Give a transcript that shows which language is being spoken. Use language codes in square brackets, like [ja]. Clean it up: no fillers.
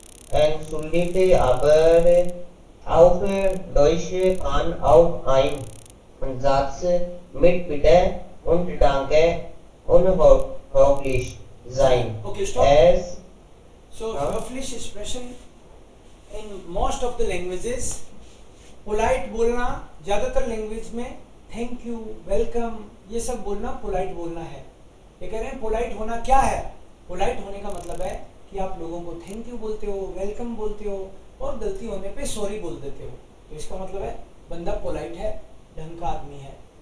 [de] Entschuldigt, aber auf Deutsch kann auch ein Satz mit Bitte und Danke unhöflich sein. [en] Okay, stop. [de] Es [en] So [de] höflich [en] expression in most of the languages. [hi] Polite बोलना ज़्यादातर language में thank you, welcome, ये सब बोलना polite बोलना है. ये कह रहे हैं पोलाइट होना क्या है. पोलाइट होने का मतलब है कि आप लोगों को थैंक यू बोलते हो, वेलकम बोलते हो और गलती होने पे सॉरी बोल देते हो. तो इसका मतलब है बंदा पोलाइट है, ढंग का आदमी है.